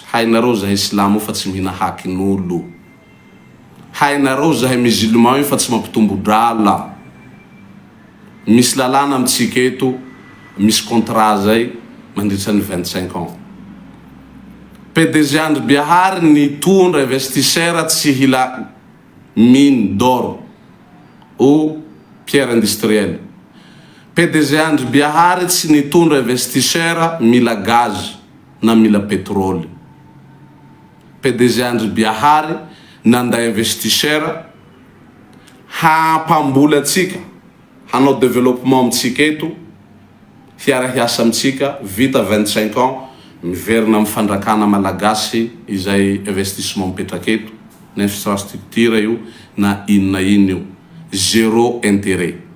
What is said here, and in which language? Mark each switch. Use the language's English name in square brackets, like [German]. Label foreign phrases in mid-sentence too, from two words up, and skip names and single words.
[Malagasy] Hainareo zahay silamo fa tsy mihina hakin'olo. Hainareo zahay musulman fa tsy mampitombo drala. Misy lalana amitsika eto, misy contrat zay mandritra ny 25 ans. PDG Andriabihary nitondra investisseur tsy hila [French] mine d'or ou pierre industrielle. [Malagasy] PDG Andriabihary tsy nitondra investisseur mila gaz na mila pétrole. PDG Andriabihary nanda investisseur hampambola atsika hanao développement amitsika eto hiara-hiasa amitsika vita 25 ans miverina amin'ny fandrakana malagasy izay investissement mipetraka eto na infrastructure io na inona ino io [French] zéro intérêt.